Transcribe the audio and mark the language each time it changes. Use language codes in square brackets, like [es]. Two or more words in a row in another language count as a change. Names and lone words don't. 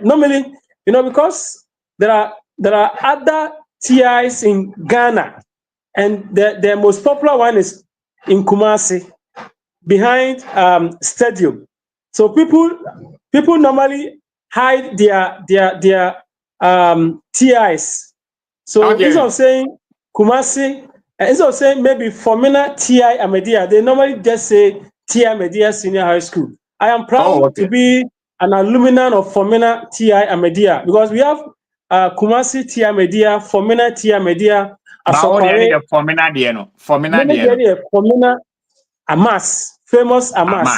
[en] Normally, because there are other TIs in Ghana, and the most popular one is in Kumasi, behind stadium. So people normally hide their TIs. So instead of saying Kumasi, instead of saying maybe Formina TI Amedia, they normally just say TI Amedia Senior High School. I am proud to be an alumni of Formina TI Amedia because we have Kumasi TI Amedia, Formina TI Amedia, Asopare. Formina Amas, famous Amas.